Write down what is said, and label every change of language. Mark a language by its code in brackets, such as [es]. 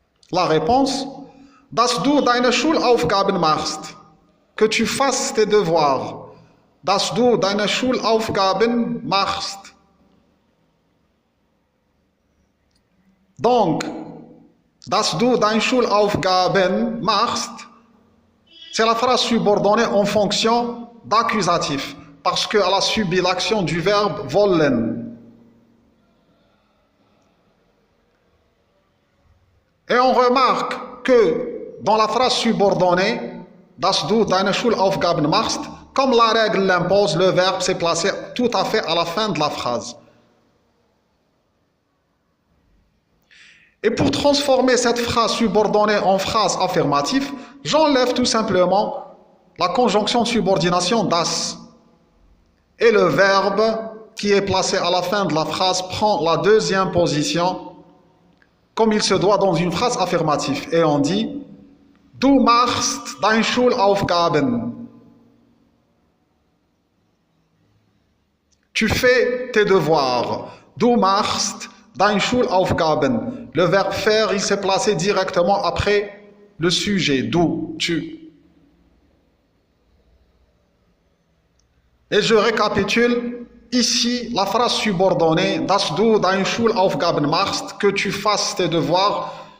[fr] La réponse, [de] dass du deine Schulaufgaben machst. [fr] Que tu fasses tes devoirs. [de] Dass du deine Schulaufgaben machst. [fr] Donc, [de] dass du deine Schulaufgaben machst, [fr] c'est la phrase subordonnée en fonction d'accusatif, parce qu'elle a subi l'action du verbe wollen. Et on remarque que dans la phrase subordonnée, [de] dass du deine Schulaufgaben machst, [fr] comme la règle l'impose, le verbe s'est placé tout à fait à la fin de la phrase. Et pour transformer cette phrase subordonnée en phrase affirmative, j'enlève tout simplement la conjonction de subordination das. Et le verbe qui est placé à la fin de la phrase prend la deuxième position, comme il se doit dans une phrase affirmative. Et on dit [de] Du machst deine Schulaufgaben. [fr] Tu fais tes devoirs. [de] Du machst deine Schulaufgaben. [fr] Le verbe faire, il s'est placé directement après le sujet. Du, tu. Et je récapitule ici la phrase subordonnée, [de] dass du deine Schulaufgaben machst, [fr] que tu fasses tes devoirs.